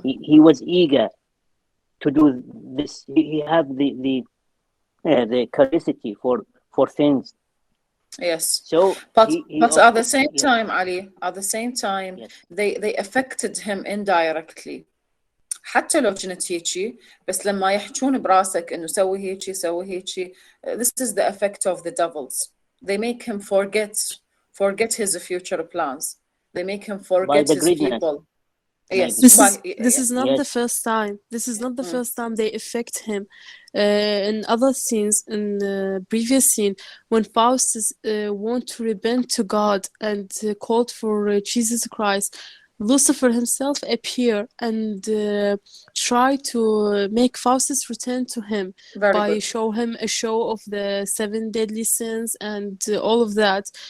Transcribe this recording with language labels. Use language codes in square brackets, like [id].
[en] He was eager to do this. He had the curiosity for things. Yes. So, but at the same yes. time, Ali, at the same time, Yes. they affected him indirectly. [ar] حتى لو كنت هيجي، بس لما يحجون براسك إنه سوي هيجي سوي هيجي. [en] This is the effect of the devils. They make him forget his future plans. They make him forget his greediness. people. Yes. This is not Yes. the first time. This is not the first time they affect him. In other scenes, in the previous scene, when Faustus want to repent to God and called for Jesus Christ, Lucifer himself appear and try to make Faustus return to him by show him a show of the 7 deadly sins and all of that.